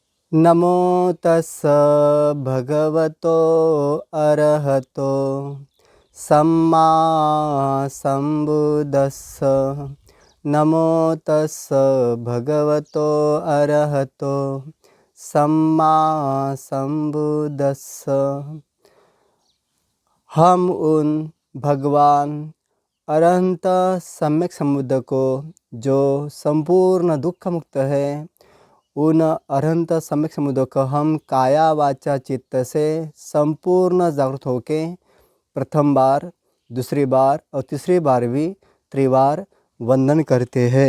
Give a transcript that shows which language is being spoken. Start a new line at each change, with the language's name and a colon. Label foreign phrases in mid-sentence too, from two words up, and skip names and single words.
Pali: नमो तस्स भगवतो अरहतो सम्मा सम्बुद्धस्स। नमो तस्स भगवतो अरहतो सम्मा सम्बुद्धस्स।
Hindi: हम उन भगवान अरहंत सम्यक समुद्र को जो संपूर्ण दुख मुक्त है, उन अरहंत सम्यक समुद्र को हम काया वाचा चित्त से संपूर्ण जागृत होके प्रथम बार, दूसरी बार और तीसरी बार भी त्रिवार वंदन करते हैं।